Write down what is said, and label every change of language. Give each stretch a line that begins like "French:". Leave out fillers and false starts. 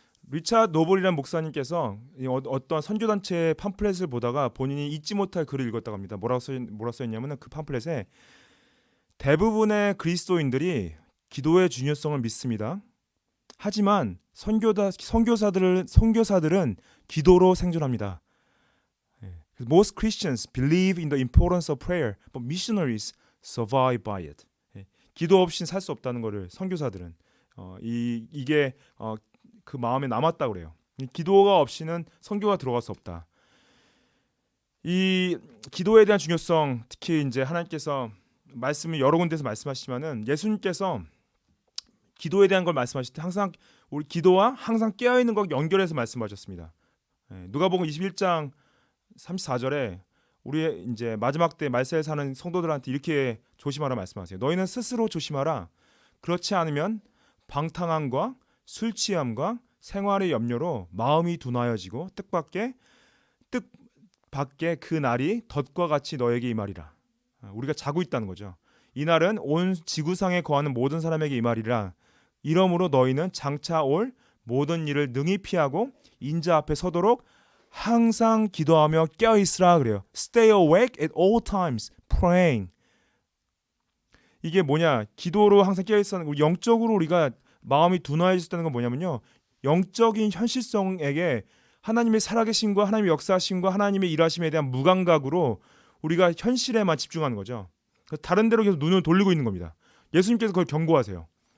Korean: 리차드 노블이라는 목사님께서 어떤 선교단체의 팜플렛을 보다가 본인이 잊지 못할 글을 읽었다고 합니다. 뭐라고 써있냐면 그 팜플렛에 대부분의 그리스도인들이 기도의 중요성을 믿습니다. 하지만 선교사들은 기도로 생존합니다.
English: Most Christians believe in the importance of prayer, but missionaries survive by it.
Korean: 기도 없이는 살 수 없다는 것을 선교사들은 이게 그 마음에 남았다고 그래요. 기도가 없이는 선교가 들어갈 수 없다. 이 기도에 대한 중요성, 특히 이제 하나님께서 말씀을 여러 군데서 말씀하시지만은 예수님께서 기도에 대한 걸 말씀하실 때 항상 우리 기도와 항상 깨어 있는 것 연결해서 말씀하셨습니다. 누가복음 21장 34절에 우리 이제 마지막 때 말세에 사는 성도들한테 이렇게 조심하라 말씀하세요. 너희는 스스로 조심하라. 그렇지 않으면 방탕함과 술 취함과 생활의 염려로 마음이 둔하여지고 뜻밖의 그 날이 덫과 같이 너에게 임하리라. 우리가 자고 있다는 거죠. 이 날은 온 지구상에 거하는 모든 사람에게 임하리라. 이러므로 너희는 장차 올 모든 일을 능히 피하고 인자 앞에 서도록 항상 기도하며 깨어있으라 그래요.
English: Stay awake at all times, praying.
Korean: 이게 뭐냐? 기도로 항상 깨어있으라는 거. 영적으로 우리가 마음이 둔화해졌다는 건 뭐냐면요. 영적인 현실성에게 하나님의 살아계심과 하나님의 역사하심과 하나님의 일하심에 대한 무감각으로 우리가 현실에만 집중하는 거죠. 다른 데로 계속 눈을 돌리고 있는 겁니다. 예수님께서 그걸 경고하세요.